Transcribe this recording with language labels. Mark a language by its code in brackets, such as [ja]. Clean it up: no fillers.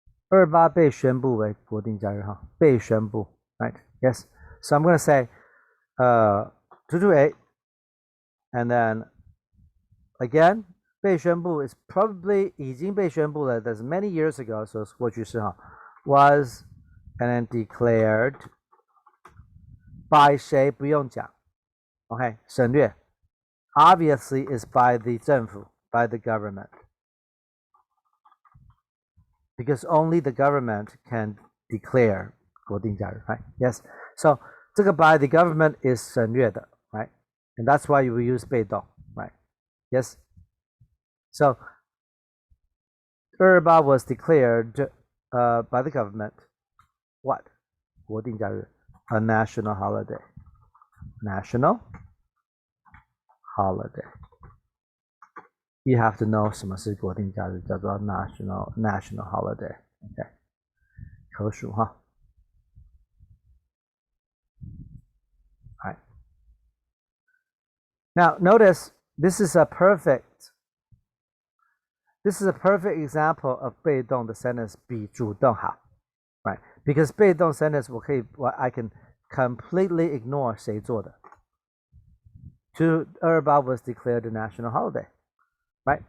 [zh] 28被宣布为国定假日哈，被宣布 [en] right? Yes. So I'm going to say 228 and then again [zh] 被宣布 [en] is probably [zh] 已经被宣布了 [en] that's many years ago, so [zh] 过去式哈 [en] was and then declared by [zh] 谁不用讲 [en] OK 省略 obviously is by the 政府 by the government because only the government can declare [zh] 国定假日 [en] right? Yes, so [zh] 这个 [en] by the government is [zh] 省略的 [en] right? And that's why you will use 被动 right? Yes, so 228 was declared by the government what? [zh] 国定假日 [en] a national holiday. National holiday. You have to know [zh] 什么是国定假日叫做 [en] national holiday. Okay. [zh] 可数哈 [en] Alright. Now notice this is a perfect example of [zh] 被动的 [en] sentence [zh] 比主动好 [en] right? Because 被动 sentence I can completely ignore [zh] 谁做的 [en] 228 was declared a national holiday, right?